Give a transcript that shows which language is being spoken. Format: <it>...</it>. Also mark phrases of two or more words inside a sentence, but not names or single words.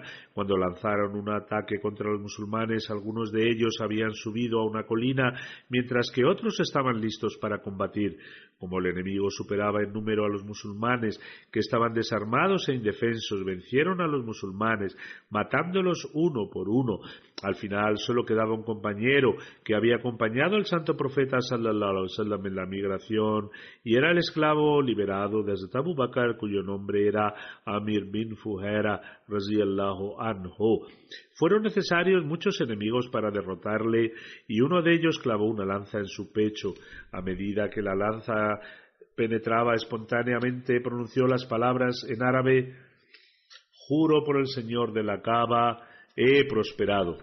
<es>Cuando lanzaron un ataque contra los musulmanes, algunos de ellos habían subido a una colina, mientras que otros estaban listos para combatir. Como el enemigo superaba en número a los musulmanes, que estaban desarmados e indefensos, vencieron a los musulmanes, matándolos uno por uno. Al final solo quedaba un compañero que había acompañado al santo profeta</es> <ar>صلى الله عليه وسلم</ar> <es>en la migración, y era el esclavo liberado de Hazrat Abu Bakr, cuyo nombre era Amir bin Fuhaira</es> <ar>رضي الله عنه.</ar> <es>Fueron necesarios muchos enemigos para derrotarle, y uno de ellos clavó una lanza en su pecho. A medida que la lanza penetraba espontáneamente, pronunció las palabras en árabe: juro por el Señor de la Kaaba, he prosperado.</es>